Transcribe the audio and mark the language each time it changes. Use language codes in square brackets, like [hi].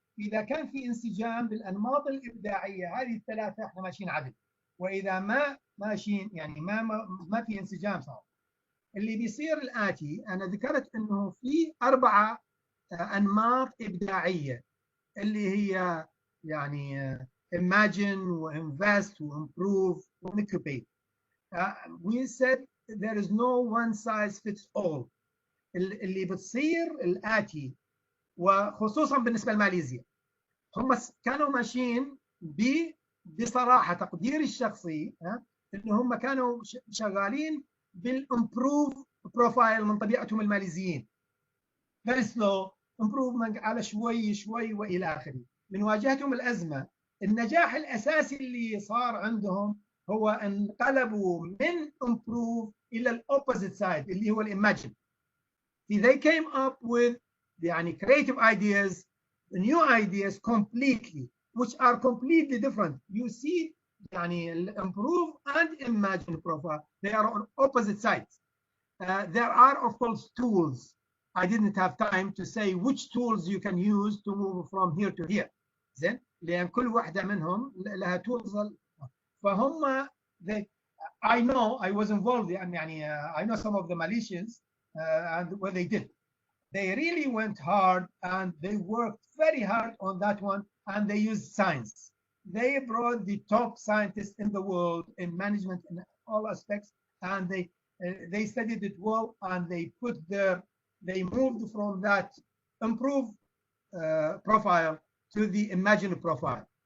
[ar] إذا كان في انسجام بالأنماط الإبداعية هذه الثلاثة احنا ماشيين عدل، وإذا ما ماشيين يعني ما في انسجام صار. اللي بيصير الآتي، أنا ذكرت أنه في 4 أنماط إبداعية اللي هي يعني [en] imagine وinvest وimprove وincubate. We said there is no one size fits all. [ar] اللي بتصير الآتي، وخصوصا بالنسبة لماليزيا، هم كانوا ماشيين بصراحة تقديري الشخصي إن هم كانوا شغالين بالامبروف بروفايل من طبيعتهم الماليزيين. [en] very slow improvement [ar] على شوي شوي وإلى آخره. من واجهتهم الأزمة، النجاح الأساسي اللي صار عندهم هو انقلبوا من improve إلى ال [en] opposite side [ar] اللي هو الimagine. [en] They came up with [ar] يعني [en] creative ideas, new ideas completely, which are completely different. You see [ar] يعني [en] improve and imagine profile, they are on opposite sides. There are of course tools. I didn't have time to say which tools you can use to move from here to here. [ar] زين، لأن كل واحدة منهم لها tools. فهم [en] I know I was involved [ar] يعني [en] I know some of the Malaysians and what they did. They really went hard and they worked very hard on that one, and they used science. They brought the top scientists in the world in management in all aspects, and they studied it well, and they moved from that improved profile to the imagined profile.